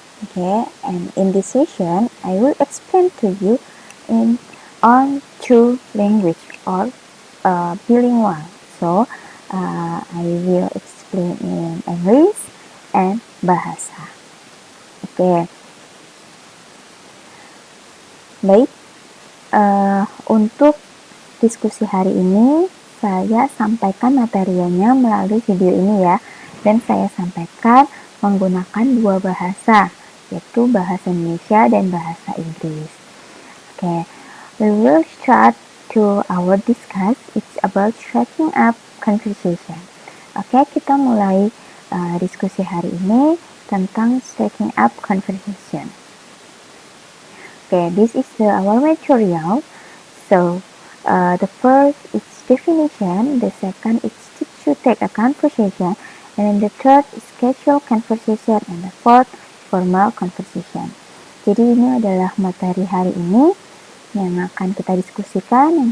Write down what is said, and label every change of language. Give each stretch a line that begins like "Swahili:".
English: Okay, and in this session, I will explain to you on two language or bilingual. So I will explain in English and bahasa. Okay.
Indonesian: Baik, untuk diskusi hari ini saya sampaikan materialnya melalui video ini ya, dan saya sampaikan menggunakan dua bahasa, yaitu bahasa Indonesia dan bahasa Inggris.
English: Okay, we will start to our discuss. It's about striking up conversation. Okay,
Indonesian: kita mulai diskusi hari ini tentang
English: striking up conversation. Okay, this is our material. So, the first is definition, the second is to take a conversation, and then the third is casual conversation, and the fourth formal conversation.
Indonesian: Jadi ini adalah materi hari ini yang akan kita diskusikan.